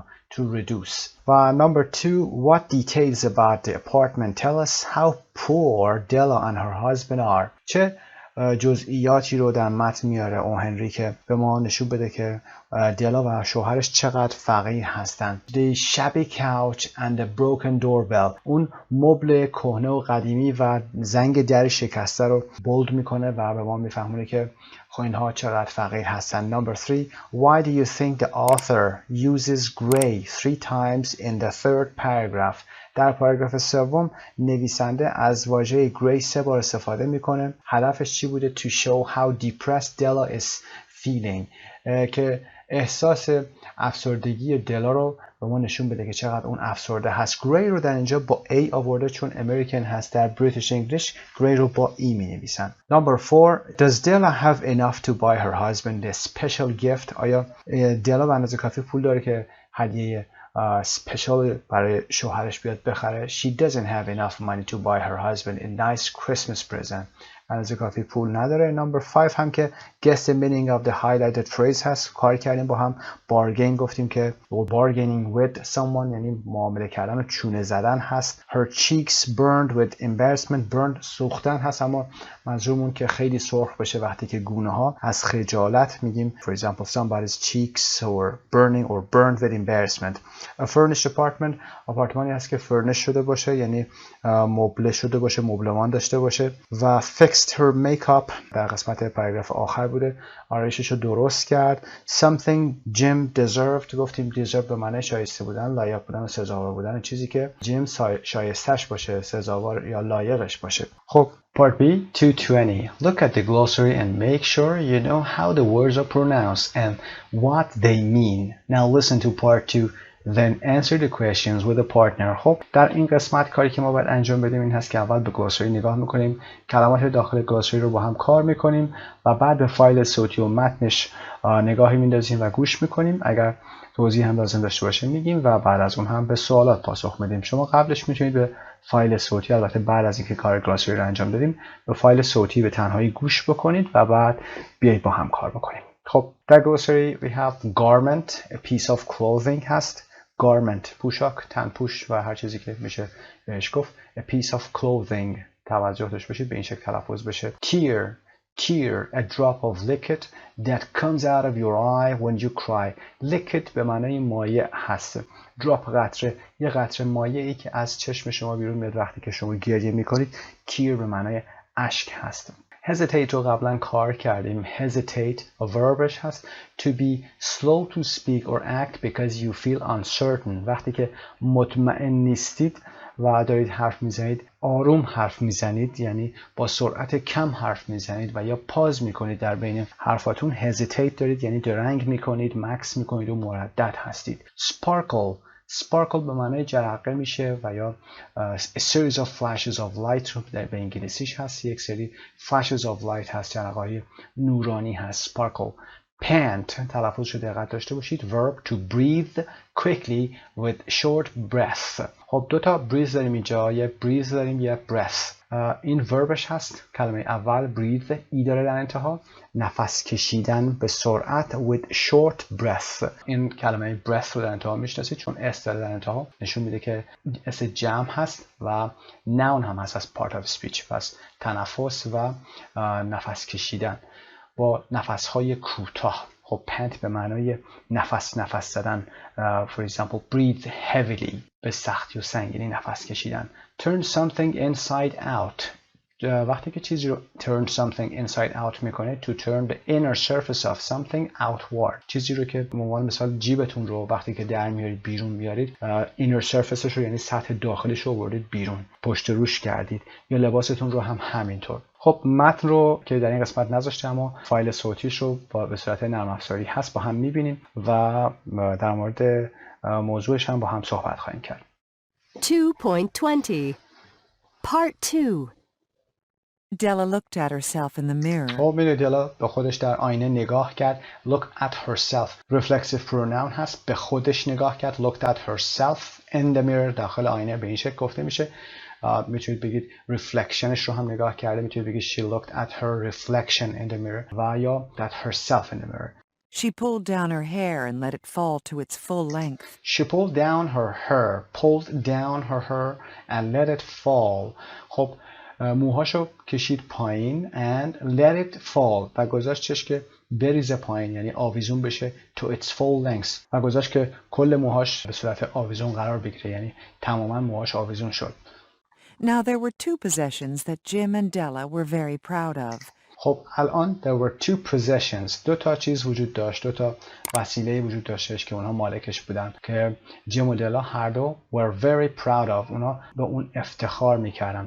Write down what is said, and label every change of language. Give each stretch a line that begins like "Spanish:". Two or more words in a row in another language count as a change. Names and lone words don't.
English: To reduce. و number 2. What details about the apartment tell us how poor Della and her husband are.
Persian: چه جزئیاتی رو در متن میاره اون هنری که به ما نشون بده که دلا و شوهرش چقدر فقیر هستن.
English: The shabby couch and the broken doorbell.
Persian: اون مبل کهنه و قدیمی و زنگ در شکسته رو بولد میکنه و به ما میفهمونه که خب اینها چقدر فقیر هستن.
English: Number 3. Why do you think the author uses gray 3 times in the third paragraph?
Persian: در پاراگراف سوم نویسنده از واژه gray 3 بار استفاده میکنه. هدفش چی بوده؟
English: To show how depressed Della is feeling.
Persian: که احساس افسردگی دلا رو به ما نشون بده که چقدر اون افسرده هست. گری رو در اینجا با A آورده چون امریکن هست. در
English: British English
Persian: گری رو با E می نویسن.
English: Number 4. Does Della have enough to buy her husband a special gift?
Persian: آیا دلا به اندازه کافی پول داره که هدیه سپیشال برای شوهرش بیاد بخره؟
English: She doesn't have enough money to buy her husband a nice Christmas present.
Persian: اندازه کافی پول نداره.
English: Number 5
Persian: هم که
English: guess the meaning of the highlighted phrase
Persian: هست. کار کردیم با هم. bargain گفتیم که
English: bargaining with someone
Persian: یعنی معامله کردن و چونه زدن هست.
English: Her cheeks burned with embarrassment.
Persian: burned سوختن هست اما منظورمون که خیلی سرخ بشه وقتی که گونه ها از خجالت میگیم
English: for example somebody's cheeks or burning or burned with embarrassment. A furnished apartment
Persian: آپارتمانی هست که furnished شده باشه یعنی مبله شده باشه مبلمان داشته باشه. و
English: fixed her makeup
Persian: در قسمت پاراگراف آخر بوده آرایشش رو درست کرد.
English: something Jim deserved
Persian: گفتیم deserve به معنی شایسته بودن لایق بودن و سزاوار بودن چیزی که جیم شایستش باشه سزاوار یا لایقش باشه. خب
English: Part B
Persian: 220.
English: Look at the glossary and make sure you know how the words are pronounced and what they mean. Now listen to part 2. Then answer the questions with a partner.
Persian: خب در این قسمت کاری که ما باید انجام بدیم این هست که اول به گلاسری نگاه میکنیم کلمات داخل گلاسری رو با هم کار میکنیم و بعد به فایل صوتی و متنش نگاهی میندازیم و گوش میکنیم. اگر توضیح هم لازم داشته باشه میگیم و بعد از اون هم به سوالات پاسخ میدیم. شما قبلش میتونید به فایل صوتی البته بعد از اینکه کار گلاسری رو انجام دادیم به فایل صوتی به تنهایی گوش بکنید و بعد بیایید با هم کار بکنیم. خب در گلاسری
English: we have garment a piece of clothing هست.
Persian: garment پوشاک تنپوش و هر چیزی که میشه بهش گفت.
English: a piece of clothing
Persian: توجه داشته باشید به این شکل تلفظ بشه.
English: tear a drop of liquid that comes out of your eye when you cry.
Persian: liquid به معنای مایع هست. drop قطره یه قطره مایعی که از چشم شما بیرون میاد وقتی که شما گریه میکنید. tear به معنای اشک هست. hesitate رو قبلا کار کردیم.
English: hesitate a verbش هست. to be slow to speak or act because you feel uncertain.
Persian: وقتی که مطمئن نیستید و دارید حرف میزنید آروم حرف میزنید یعنی با سرعت کم حرف میزنید و یا پاز میکنید در بین حرفاتون hesitate دارید یعنی درنگ میکنید مکس میکنید و مردد هستید. sparkle به معنای جرقه میشه و یا
English: a series of flashes of light
Persian: رو به انگلیسیش هست. یک سری
English: flashes of light
Persian: هست جرقه‌های نورانی هست. sparkle. pant تلفظش رو دقت داشته باشید.
English: verb to breathe quickly with short breath.
Persian: خب دو تا breathe داریم اینجا یه breathe داریم یه breath. این verbش هست. کلمه اول breathe ای داره در انتها نفس کشیدن به سرعت
English: with short breath.
Persian: این کلمه breath رو در انتها میشناسید چون اس داره در انتها نشون میده که اس جمع هست و noun هم هست از
English: part of speech.
Persian: پس تنفس و نفس کشیدن با نفس‌های کوتاه. خب پنت به معنای نفس زدن.
English: For example breathe heavily
Persian: به سختی و سنگینی نفس کشیدن.
English: turn something inside out
Persian: وقتی که چیزی رو
English: turn something inside out
Persian: میکنه
English: to turn the inner surface of something outward
Persian: چیزی رو که به عنوان مثال جیبتون رو وقتی که در میارید بیرون میارید
English: inner surface
Persian: رو یعنی سطح داخلیش رو آوردید بیرون پشت روش کردید یا لباستون رو هم همینطور. خب متن رو که در این قسمت نذاشته اما فایل صوتیش رو به صورت نرم افزاری هست با هم میبینیم و در مورد موضوعش هم با هم صحبت خواهیم کرد.
English: 2.20 Part 2 Della looked at herself in the mirror.
Persian: خب میدونی دلا به خودش در آینه نگاه کرد.
English: Look at herself reflexive pronoun
Persian: هست. به خودش نگاه کرد.
English: Looked at herself in the mirror
Persian: داخل آینه به این شکل گفته میشه. میتونید بگید reflectionش رو هم نگاه کرده. میتونید بگید
English: she looked at her reflection in the mirror
Persian: و یا
English: at herself in the mirror. She pulled down her hair and let it fall to its full length. She pulled down her hair and let it fall.
Persian: خب موهاشو کشید پایین
English: and let it fall
Persian: و گذاشتش که بریزه پایین، یعنی آویزون بشه
English: to its full length
Persian: و گذاشت که کل موهاش به صورت آویزون قرار بگیره، یعنی تماما موهاش آویزون شد.
English: Now there were two possessions that Jim and Della were very proud of.
Persian: خب الان
English: there were two possessions،
Persian: دو تا چیز وجود داشت، دو تا وسیله وجود داشتش که اونها مالکش بودن که جیم و دلا هر دو
English: were very proud of،
Persian: اونها به اون افتخار میکردن.